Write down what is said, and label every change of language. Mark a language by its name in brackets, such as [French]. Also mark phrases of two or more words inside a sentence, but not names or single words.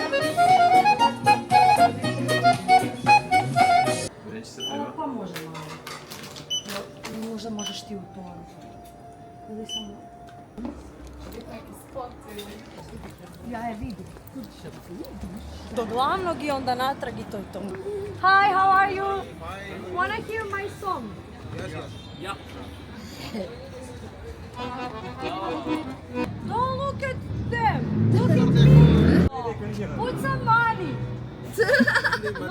[Croatian] Neće se treba. Pa može malo. Možda možeš ti u to. Ili samo... Ja je vidim. Do glavnog i onda natrag i to je to. [English] Hi, how are you? Wanna hear my song? [Croatian] Ja. [English] Don't look at them. Look at me. Put some money. No.